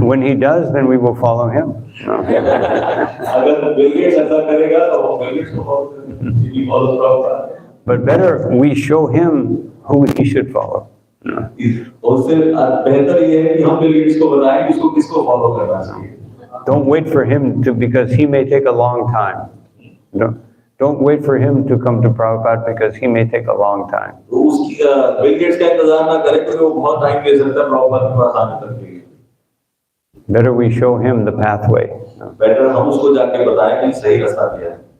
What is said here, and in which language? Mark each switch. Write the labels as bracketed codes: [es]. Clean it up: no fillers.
[en] When he does, then we will follow him. [hi] अगर Bill Gates ऐसा करेगा तो हम Bill Gates को follow करेंगे, [en] he follows Prabhupada. But better we show him who he should follow. [hi] उससे बेहतर ये है कि हम Bill Gates को बताएं कि उसको किसको follow करना चाहिए. [en] Don't wait for him to, because he may take a long time. Don't wait for him to come to Prabhupada because he may take a long time. [hi] तो उसकी Bill Gates का इंतजार ना करें क्योंकि वो बहुत टाइम ले सकता है प्रभुपाद के पास आने तक के लिए. [en] Better we show him the pathway. [hi] Better हम उसको जाके बताएं कि सही रास्ता क्या है.